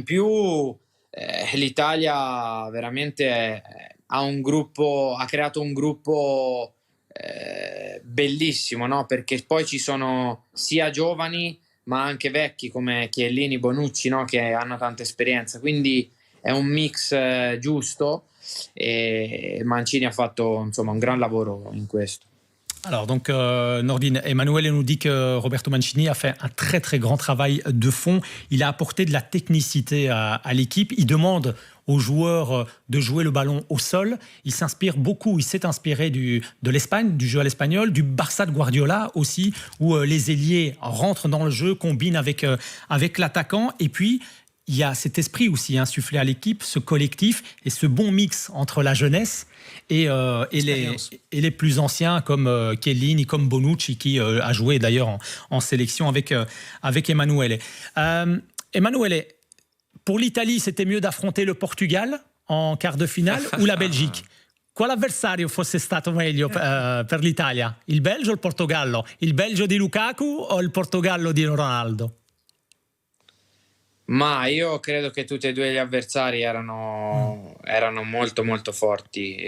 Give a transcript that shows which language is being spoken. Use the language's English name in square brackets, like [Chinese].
[Italian] In più l'Italia veramente ha creato un gruppo bellissimo, no? Perché poi ci sono sia giovani ma anche vecchi come Chiellini, Bonucci, no? Che hanno tanta esperienza, quindi è un mix giusto. Et Mancini a fatto un grand lavoro in questo. [French] Alors donc Nordin, Emanuele nous dit que Roberto Mancini a fait un très très grand travail de fond. Il a apporté de la technicité à l'équipe. Il demande aux joueurs de jouer le ballon au sol. Il s'inspire beaucoup, il s'est inspiré de l'Espagne, du jeu à l'espagnol, du Barça de Guardiola aussi, où les ailiers rentrent dans le jeu, combinent avec l'attaquant, et puis il y a cet esprit aussi insufflé à l'équipe, ce collectif et ce bon mix entre la jeunesse et les plus anciens comme Chiellini, comme Bonucci, qui a joué d'ailleurs en sélection avec Emanuele. Emanuele, pour l'Italie, c'était mieux d'affronter le Portugal en quart de finale ou la Belgique? [Italian] Quale avversario fosse stato meglio per l'Italia? Il Belgio o il Portogallo? Il Belgio di Lukaku o il Portogallo di Ronaldo? Ma io credo che tutti e due gli avversari erano molto molto forti.